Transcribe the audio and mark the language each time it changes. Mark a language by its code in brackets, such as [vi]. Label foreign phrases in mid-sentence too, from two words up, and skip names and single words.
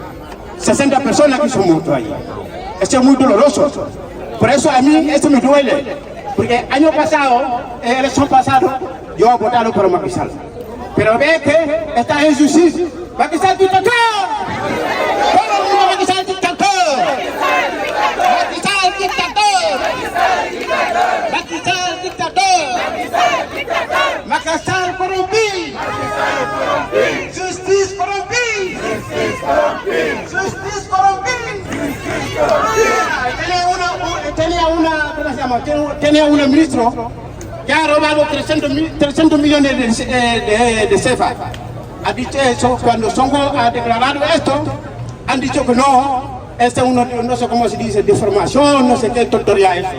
[es] 60 personas que son muertas allí. Esto es muy doloroso. Por eso a mí esto me duele. Porque año pasado, elección pasado, yo he votado por Macky Sall. Pero ve que esta injusticia, Macky Sall dictador. Todo el mundo Macky Sall dictador. Macky Sall dictador. Macky Sall dictador. Macky Sall corrompido. Justice corrompido. Justice corrompido. Tenía un ministro que ha robado 300 millones de CFA. Ha dicho eso, cuando Sonko ha declarado esto, han dicho que no, este es uno, no sé cómo se dice, deformación, no sé qué tontería es.